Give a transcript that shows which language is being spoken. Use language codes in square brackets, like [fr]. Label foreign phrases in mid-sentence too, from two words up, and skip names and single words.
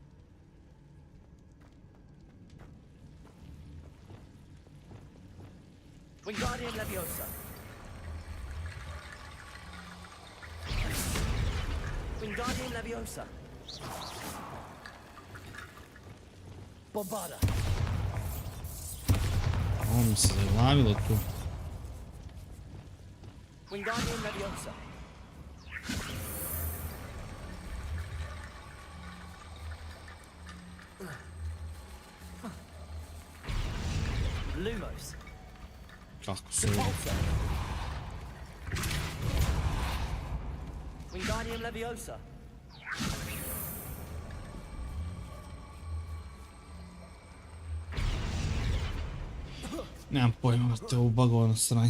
[sr] Wingardium Leviosa. Wingardium Leviosa. Bombarda. Ovo mi se zaglavilo tu. Wingardium Leviosa. Lumos. Kako se... Wingardium Leviosa. Nemam pojma, vrate, ovo bagovano stranje.